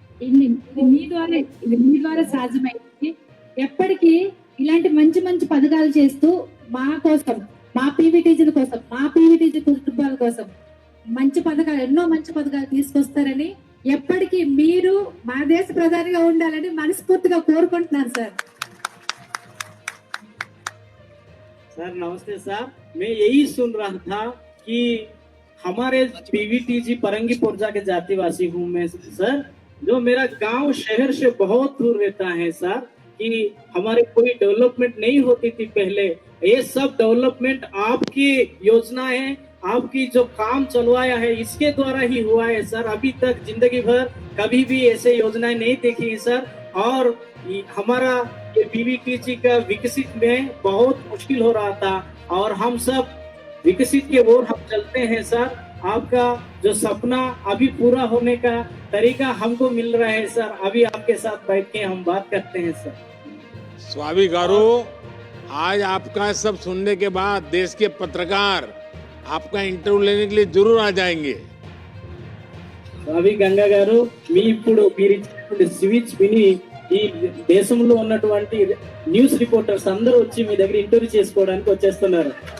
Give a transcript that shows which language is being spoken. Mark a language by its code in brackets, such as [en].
[te] ఇది మీ ద్వారా సాధ్యమైంది. ఎప్పటికీ ఇలాంటి మంచి మంచి పథకాలు చేస్తూ మా కోసం, మా పీవీటీజీల కోసం, మా పీవీటీజీ కుటుంబాల కోసం మంచి పథకాలు, ఎన్నో మంచి పథకాలు తీసుకొస్తారని, ఎప్పటికీ మీరు మా దేశ ప్రధానిగా ఉండాలని మనస్ఫూర్తిగా కోరుకుంటున్నాను సార్. [hi] सर नमस्ते सर, मैं यही सुन रहा था कि हमारे पीवीटीजी परंगी पुरजा के जातिवासी हूँ मैं सर, जो मेरा गांव शहर से बहुत दूर रहता है सर, कि हमारे कोई डेवलपमेंट नहीं होती थी पहले। ये सब डेवलपमेंट आपकी योजना है, आपकी जो काम चलवाया है इसके द्वारा ही हुआ है सर। अभी तक जिंदगी भर कभी भी ऐसे योजनाएं नहीं देखी है सर। और हमारा ये पीवीटीजी का विकसित में बहुत मुश्किल हो रहा था और हम सब विकसित के ओर हम चलते हैं सर। आपका जो सपना अभी पूरा होने का तरीका हमको मिल रहा है सर। अभी आपके साथ बैठ के हम बात करते हैं सर। स्वामी गारू, आज आपका सब सुनने के बाद देश के पत्रकार आपका इंटरव्यू लेने के लिए जरूर आ जाएंगे। [te] స్వామి గంగా గారు, మీ ఇప్పుడు మీరు ఇచ్చినటువంటి స్పీచ్ విని ఈ దేశంలో ఉన్నటువంటి న్యూస్ రిపోర్టర్స్ అందరూ వచ్చి మీ దగ్గర ఇంటర్వ్యూ చేసుకోవడానికి వచ్చేస్తున్నారు.